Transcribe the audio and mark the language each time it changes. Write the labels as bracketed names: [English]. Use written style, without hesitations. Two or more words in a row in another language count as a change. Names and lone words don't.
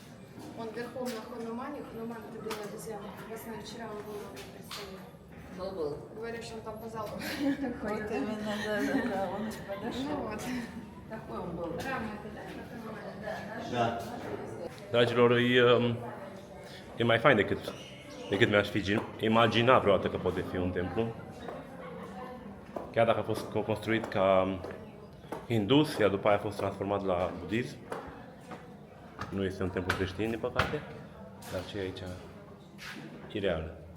[Russian] Он верхом на Ханумане. Хануман это белая обезьяна. Красная вчера он был на представлении. Был. Говорят, что он там по залу Вот ходит. именно, да, он подошел. Ну вот. Такой он был. Рама это, да, на Ханумане? [Romanian] Dragilor, e mai fain decât mi-aș fi imagina vreodată că poate fi un templu. Chiar dacă a fost construit ca hindus, iar după aia a fost transformat la budism. Nu este un templu creștin, din păcate, dar ce e aici e real.